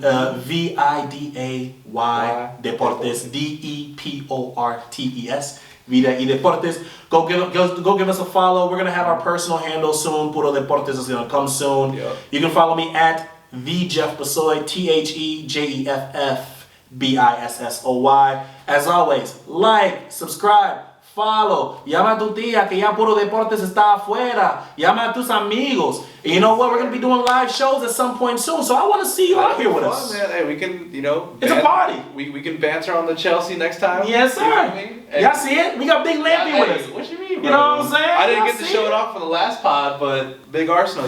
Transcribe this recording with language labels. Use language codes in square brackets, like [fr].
[es] VIDAY Deportes. DEPORTES. Vida y Deportes. [en] Go give us a follow. We're gonna have our personal handle soon. Puro Deportes is gonna come soon. Yep. You can follow me at the Jeff Bissoy. THEJEFFBISSOY. As always, like, subscribe. Follow. [es] Llama a tu tía que ya Puro Deportes está afuera. Llama a tus amigos. [en] And you know what? We're going to be doing live shows at some point soon. So I want to see you out here with us. Man. Hey, we can, you know. It's a party. We can banter on the Chelsea next time. Yes, sir. You know what I mean? Y'all see it? We got Big Lampy with us. What you mean, bro? You know what I'm saying? I didn't get to show it off for the last pod, but big Arsenal.